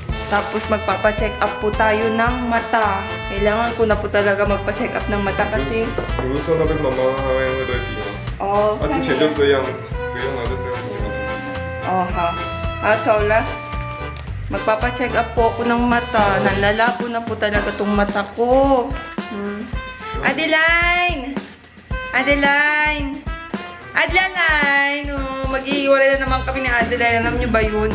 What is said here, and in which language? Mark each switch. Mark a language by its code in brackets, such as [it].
[tl] Tapos magpapa-check up po tayo ng mata. Kailangan ko na po talaga magpa-check up ng mata kasi... [zh] 你不是说那边妈妈还会对比吗？ Oh, 之前就这样，不用了，就这样就好了。 [tl] Oh, ha. Ikaw la. Magpapa-check up po ako ng mata. Nanlalabo na po talaga tong mata ko. Adeline! Adeline! Adeline! Oh, maghihiwalay na naman kami ni Adeline. Alam niyo ba yun?